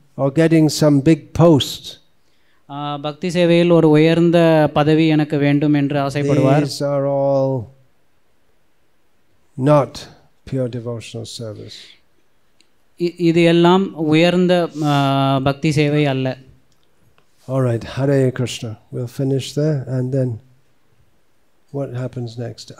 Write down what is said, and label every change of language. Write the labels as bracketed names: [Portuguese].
[English] or getting some big post, [Tamil] பக்தி சேவையில் ஒரு உயர்ந்த பதவி எனக்கு வேண்டும் என்று ஆசைப்படுவார். [English] these are all not pure devotional service. [Tamil] இது எல்லாம் உயர்ந்த பக்தி சேவை அல்ல. [English] All right, Hare Krishna. We'll finish there, and then what happens next?